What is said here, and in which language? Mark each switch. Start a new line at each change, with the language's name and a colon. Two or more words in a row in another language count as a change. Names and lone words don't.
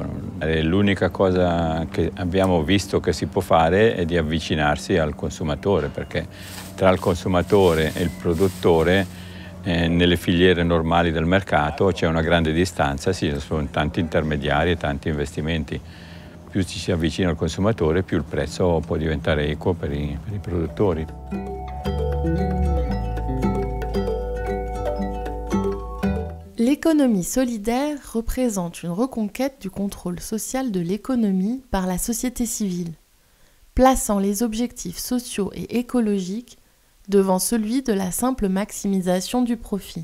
Italian: L'unica cosa che abbiamo visto che si può fare è di avvicinarsi al consumatore, perché tra il consumatore e il produttore nelle filiere normali del mercato c'è una grande distanza, ci sono tanti intermediari e tanti investimenti. Più ci si avvicina al consumatore, più il prezzo può diventare equo per i produttori.
French: L'économie solidaire représente une reconquête du contrôle social de l'économie par la société civile, plaçant les objectifs sociaux et écologiques devant celui de la simple maximisation du profit.